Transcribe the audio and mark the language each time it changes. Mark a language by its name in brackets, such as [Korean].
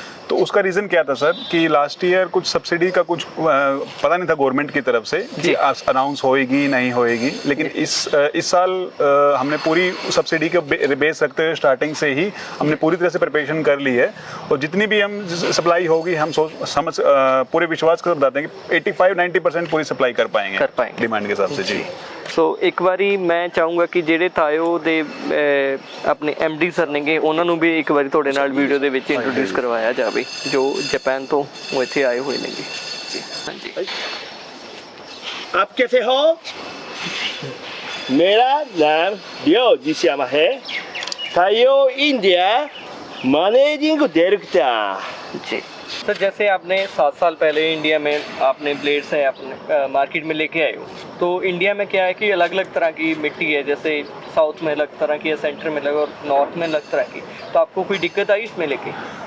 [Hindi] तो उसका रीज़न क्या था सर कि लास्ट ईयर कुछ सब्सिडी का कुछ पता नहीं था गवर्नमेंट की तरफ से कि अनाउंस होएगी नहीं होएगी, लेकिन इस साल हमने पूरी सब्सिडी के बेस रखते हुए स्टार्टिंग से ही हमने पूरी तरह से प्रिपरेशन कर ली है और जितनी भी हम सप्लाई होगी हम समझ पूरे विश्वास के साथ बताते हैं कि 85-90% पूरी सप्लाई कर पाएंगे डिमांड के हिसाब से। जी, सो एक बारी मैं [Punjabi] ਚਾਹੂੰਗਾ ਕਿ ਜਿਹੜੇ ਤਾਇਓ ਦੇ ਆਪਣੇ MD ਸਰ ਨੇਗੇ ਉਹਨਾਂ ਨੂੰ ਵੀ ਇੱਕ ਵਾਰੀ ਤੁਹਾਡੇ ਨਾਲ ਵੀਡੀਓ ਦੇ ਵਿੱਚ ਇੰਟਰੋਡਿਊਸ ਕਰਵਾਇਆ ਜਾਵੇ ਜੋ ਜਾਪਾਨ ਤੋਂ ਉਹ ਇੱਥੇ ਆਏ ਹੋਏ ਨੇਗੇ ਜੀ। ਹਾਂਜੀ, [Hindi] आप कैसे हो? मेरा नाम लियो जिश्यामा है, ताइयो इंडिया मैनेजिंग डायरेक्टर। जी सर, जैसे आपने 7 साल पहले इंडिया में आपने ब्लेड्स हैं अपने मार्केट में लेके आए हो, तो इंडिया में क्या है कि अलग अलग तरह की मिट्टी है, जैसे साउथ में अलग तरह की है, सेंटर में अलग और नॉर्थ में अलग तरह की, तो आपको कोई दिक्कत आई इसमें लेके?